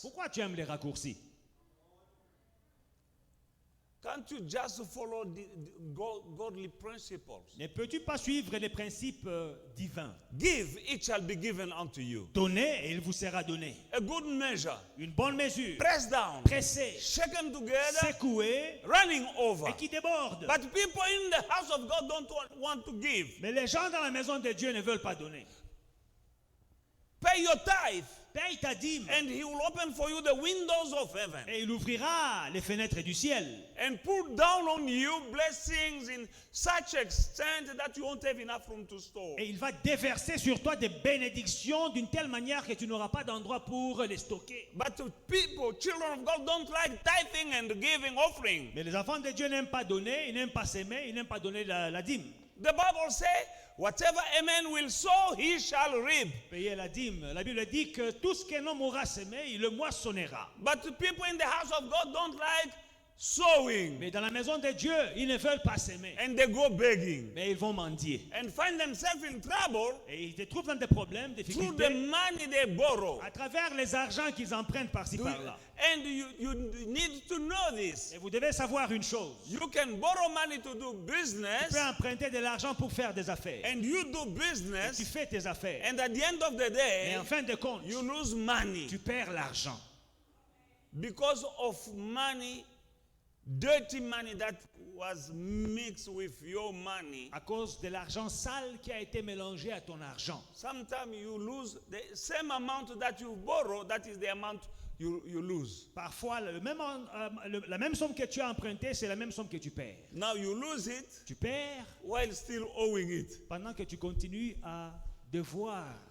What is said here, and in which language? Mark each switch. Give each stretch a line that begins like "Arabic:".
French: Pourquoi tu aimes les raccourcis?
English: Can't you just follow the godly principles?
French: Ne peux-tu pas suivre les principes divins?
English: Give, it shall be given unto you.
French: Donnez et il vous sera donné.
English: A good measure,
French: Une bonne mesure,
English: pressed down,
French: pressée,
English: shaken together,
French: secouée
English: running over.
French: et qui déborde.
English: But people in the house of God don't want to give.
French: Mais les gens dans la maison de Dieu ne veulent pas donner.
English: Pay your tithe,
French: Paye ta dîme
English: and He will open for you the windows of heaven
French: et il ouvrira les fenêtres du ciel.
English: and pour down on you blessings in such extent that you won't have enough room to store.
French: Et il va déverser sur toi des bénédictions d'une telle manière que tu n'auras pas d'endroit pour les stocker.
English: But people, children of God, don't like tithing and giving offering.
French: Mais les enfants de Dieu n'aiment pas donner, ils n'aiment pas s'aimer, ils n'aiment pas donner la dîme.
English: The Bible says, whatever a man will sow, he shall reap.
French: Payer la dîme. La Bible dit que tout ce qu'un homme aura semé, il le moissonnera.
English: But the people in the house of God don't like sowing.
French: Mais dans la maison de Dieu, ils ne veulent pas s'aimer.
English: And they go begging.
French: Mais ils vont mendier.
English: And find themselves in trouble
French: Et ils se trouvent dans des problèmes, des
English: through the
French: difficultés,
English: money they borrow.
French: à travers les argents qu'ils empruntent par-ci par-là.
English: And you need to know this.
French: Et vous devez savoir une chose.
English: You can borrow money to do
French: Tu
English: business,
French: peux emprunter de l'argent pour faire des affaires.
English: and you do
French: Tu
English: business,
French: fais tes affaires.
English: and at the end of the day,
French: en fin de compte,
English: you lose money
French: tu perds l'argent.
English: because of money, dirty money that was mixed with your money.
French: À cause de l'argent sale qui a été mélangé à ton argent.
English: Sometimes you lose the same amount that you borrow, that is the amount you lose.
French: Parfois, la même somme que tu as empruntée, c'est la même somme que tu perds.
English: Now you lose it
French: Tu perds
English: while still owing it.
French: pendant que tu continues à devoir.